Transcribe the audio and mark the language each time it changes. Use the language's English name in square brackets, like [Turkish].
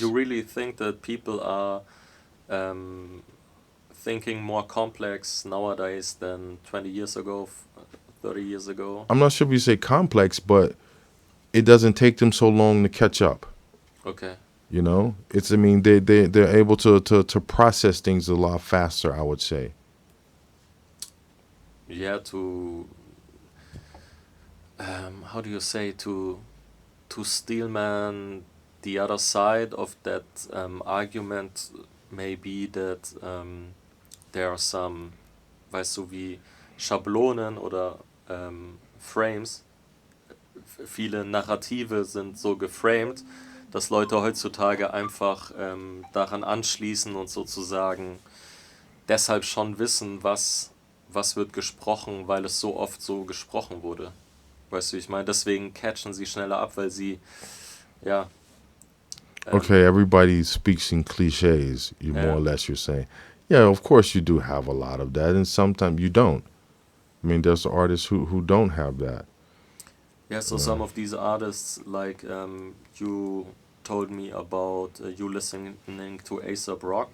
[English] you really think that people are thinking more complex nowadays than 20 years ago, 30 years ago? I'm not sure if you say complex, but it doesn't take them so long to catch up. Okay. You know, I mean, they're able to process things a lot faster, I would say. Yeah, how do you say, to steelman the other side of that argument may be that there are some, [German] weißt du, wie Schablonen oder Frames, viele Narrative sind so geframed, dass Leute heutzutage einfach daran anschließen und sozusagen deshalb schon wissen, was wird gesprochen, weil es so oft so gesprochen wurde. Weißt du, ich meine, deswegen catchen sie schneller ab, weil sie, ja. [English] Okay, everybody speaks in cliches, more or less you're saying. Yeah, of course you do have a lot of that, and sometimes you don't. I mean, there's artists who don't have that. Yeah, so some of these artists, like you told me about you listening to A$AP Rock.